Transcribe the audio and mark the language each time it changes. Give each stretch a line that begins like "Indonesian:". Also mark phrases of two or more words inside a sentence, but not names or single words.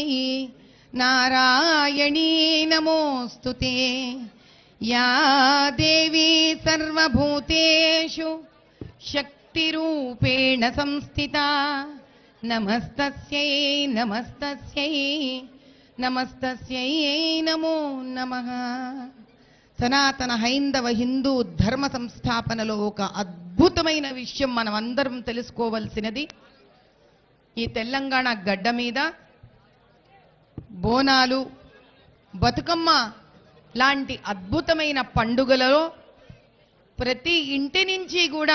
Sanskrit: नारायणी नमोस्तुते या देवी सर्वभूतेषु शक्तिरूपेण संस्थिता नमस्तस्यै नमस्तस्यै नमस्तस्यै नमो नमः।
Telugu: సనాతన హైందవ హిందూ ధర్మ సంస్థాపనలో ఒక అద్భుతమైన విషయం మనం అందరం తెలుసుకోవాల్సినది, ఈ తెలంగాణ గడ్డ మీద బోనాలు, బతుకమ్మ లాంటి అద్భుతమైన పండుగలలో ప్రతి ఇంటి నుంచి కూడా